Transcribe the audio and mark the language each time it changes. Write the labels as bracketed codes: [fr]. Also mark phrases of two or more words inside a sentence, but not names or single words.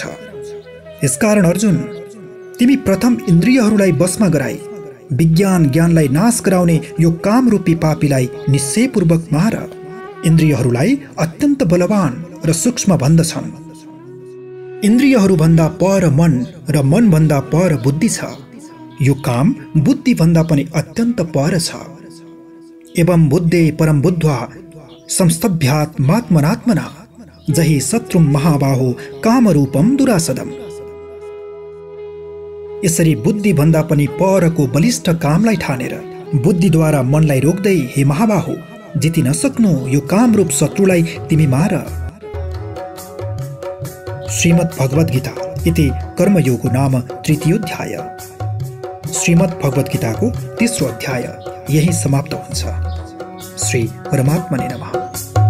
[ne] यसकारण अर्जुन, तिमी प्रथम इन्द्रियहरूलाई बसमा गराई विज्ञान ज्ञानलाई नाश गराउने यो कामरूपी पापीलाई निश्चयपूर्वक मार। इन्द्रियहरूलाई अत्यन्त बलवान र सूक्ष्म भन्दछन्। इन्द्रियहरूभन्दा पर मन र मनभन्दा पर बुद्धि छ। यो काम बुद्धि भन्दा पनि अत्यन्त पर छ। [sa] एवं बुद्धे परम बुद्ध्वा संस्तभ्यात्मात्मनात्मना जहि शत्रुं महाबाहो कामरूपम दुरासदम्। [ne] यसरी बुद्धि भन्दा पनि परको बलिष्ठ कामलाई ठानेर बुद्धिद्वारा मनलाई रोक्दै हे महाबाहो, जिति नसक्नु यो कामरूप शत्रुलाई तिमी मार। [sa] श्रीमद् भगवद् गीता इति कर्मयोगो नाम तृतीयोऽध्याय। [ne] श्रीमद् भगवद् गीताको तेस्रो अध्याय यही समाप्त हुन्छ। [sa] श्री परमात्मने नमः।